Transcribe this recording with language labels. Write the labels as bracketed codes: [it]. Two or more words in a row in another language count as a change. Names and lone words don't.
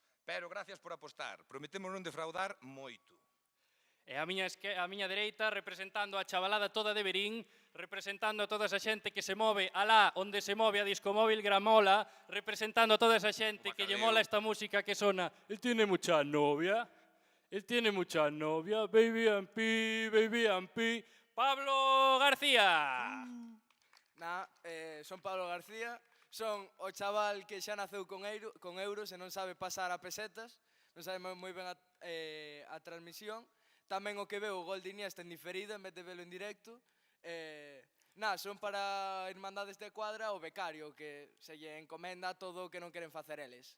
[gl] Pero gracias por apostar, prometemos non defraudar moito. E a miña dereita, representando a chavalada toda de Verín, representando a toda esa xente que se move alá onde se move a discomóvil Gramola, representando a toda esa xente que lle mola esta música que sona [es] "Él tiene mucha novia, él tiene mucha novia, baby and pee, [gl] Pablo García. Son Pablo García, son o chaval que xa naceu con euros e non sabe pasar a pesetas, non sabe moi ben a transmisión. Tamén o que veo o gol de Iniesta en diferido en vez de velo en directo. Son para Irmandades de Cuadra o becario que se lle encomenda todo o que non queren facer eles.